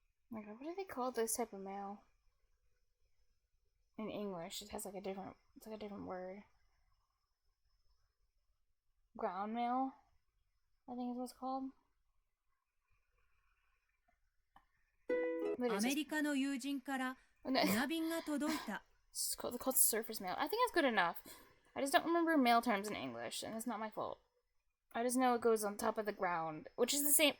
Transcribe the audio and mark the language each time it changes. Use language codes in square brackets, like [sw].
[en] My god, what do they call this type of mail? In English, it has like a different, it's like a different word. Ground mail, I think is what it's called. [ja] アメリカの友人から船便が届いた [en] It's called surface mail. I think that's good enough. I just don't remember mail terms in English, and it's not my fault. I just know it goes on top of the ground, which is the same.